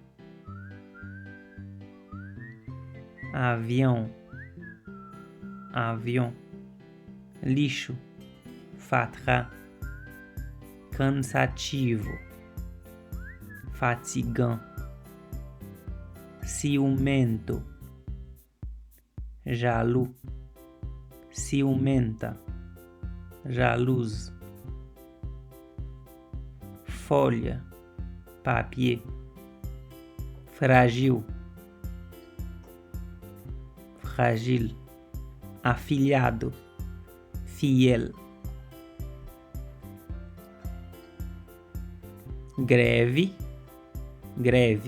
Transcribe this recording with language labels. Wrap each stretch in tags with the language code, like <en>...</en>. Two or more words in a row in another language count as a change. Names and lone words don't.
<pt>Avião, avião. Lixo, fatras. Cansativo, fatigant. Ciumento,</pt> <fr>jaloux.</fr> <pt>Ciumenta, jalouse. Folha, papier. Frágil, fragile. Afilhado, fiel. Greve, greve.</pt>